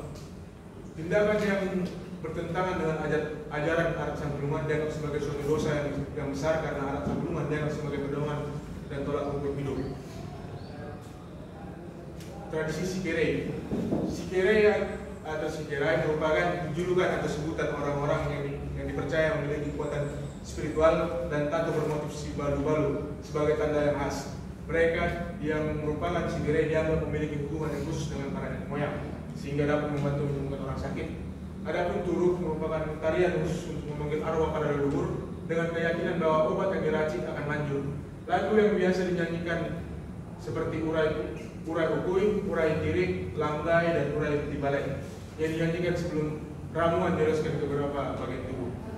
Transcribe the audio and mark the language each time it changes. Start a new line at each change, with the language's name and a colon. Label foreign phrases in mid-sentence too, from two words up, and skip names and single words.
Indonesian: Tindakan yang bertentangan dengan ajaran adat sabungan dianggap sebagai suatu dosa yang besar, karena adat sabungan dianggap sebagai pedoman dan tolak ukur hidup. Tradisi Sikere. Sikere atau Sikerai merupakan julukan atau sebutan orang-orang yang dipercaya memiliki kekuatan spiritual dan tato bermotif si balu-balu sebagai tanda yang khas. Mereka yang merupakan Sikere dianggap memiliki hubungan yang khusus dengan para nenek moyang, sehingga dapat membantu menyembuhkan orang sakit. Adapun Turuk merupakan tarian khusus untuk memanggil arwah para leluhur dengan keyakinan bahwa obat yang diracik akan manjur. Lagu yang biasa dinyanyikan seperti urai ukui, urai tirik, langgai, dan urai tibalek yang dinyanyikan sebelum ramuan direskan ke beberapa bagian tubuh.